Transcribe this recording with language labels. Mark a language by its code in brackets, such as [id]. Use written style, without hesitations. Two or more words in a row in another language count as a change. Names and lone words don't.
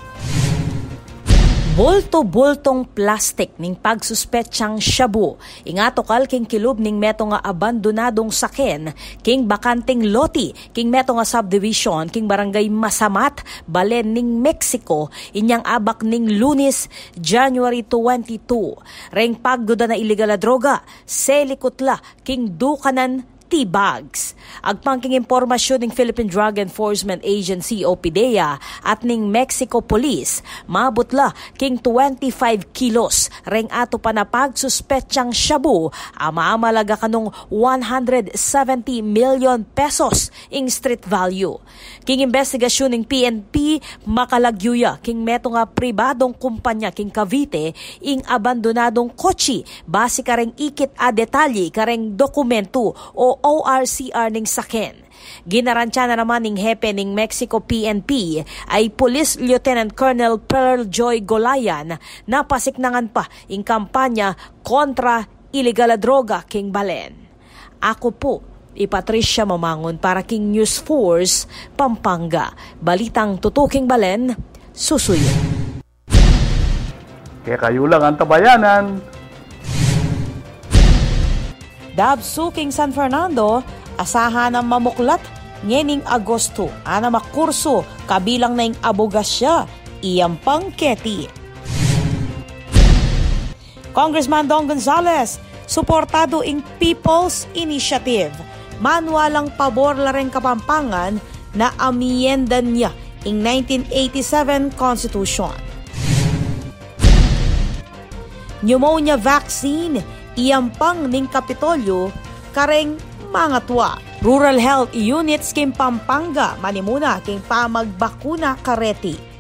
[pam] Bulto-bultong plastic ning pagsuspetsyang Shabu. Ingatokal king kilub ning meto nga abandonadong saken, king bakanting loti, king meto nga subdivision, king Barangay Masamat, Balen ning Mexico, inyang abak ning Lunes, January 22. Reng pagduda na illegal na droga, selikutla, king dukanan T-bags. Agpangking impormasyon ng Philippine Drug Enforcement Agency o PDEA at ning Mexico Police, mabutla king 25 kilos reng ato pa na pagsuspetsyang Shabu, amaamalaga kanong 170 million pesos ing [en] street value. [pam] King investigasyon ng PNP makalagyuya king meto nga pribadong kumpanya king Cavite ing abandonadong kotse base kareng ikit a detalye kareng dokumento o ORCR ning saken. Ginarantya na naman ning hepe ning Mexico PNP ay Police Lieutenant Colonel Pearl Joy Golayan na pasiknangan pa ing kampanya kontra illegal na droga king Balen. Ako po, Patricia Mamangon para King News Force, Pampanga. Balitang tutuking Balen, susuyo. Kaya kayo lang ang tabayanan. Dabsu king San Fernando, asahan ang mamuklat ngening Agosto, ana makurso kabilang na ing abogasya, iyang pangketi. Congressman Don Gonzales, suportado ing People's Initiative. Manualang pabor la rin Kapampangan na amiyendan niya ing 1987 Constitution. [en] Pneumonia vaccine, [pam] iyampang ning Kapitolyo, kareng mga tuwa. Rural Health Units king Pampanga, manimuna king pamagbakuna kareti.